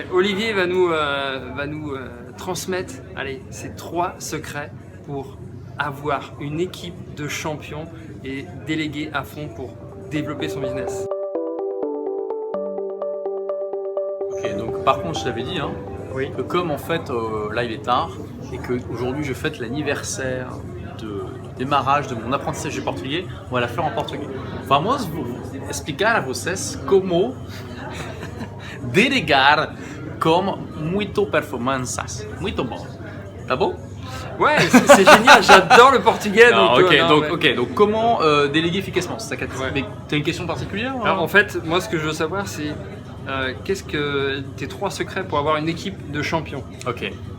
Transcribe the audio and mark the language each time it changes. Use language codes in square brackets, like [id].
[fr] Olivier va nous transmettre, allez, ces 3 secrets pour avoir une équipe de champions et déléguer à fond pour développer son business. Ok, donc par contre, je t'avais dit, Oui. que comme en fait là il est tard et que aujourd'hui je fête l'anniversaire du démarrage de mon apprentissage du portugais, on va la faire en portugais. [pt] Vamos explicar a vocês como delegar com muito performanças. Muito bom. Tá bom? [fr] Ouais, c'est génial. J'adore le portugais. Donc comment déléguer efficacement, c'est ta question. Ouais. Mais t'as une question particulière? Alors en fait, moi ce que je veux savoir c'est qu'est-ce que tes 3 secrets pour avoir une équipe de champions? Ok.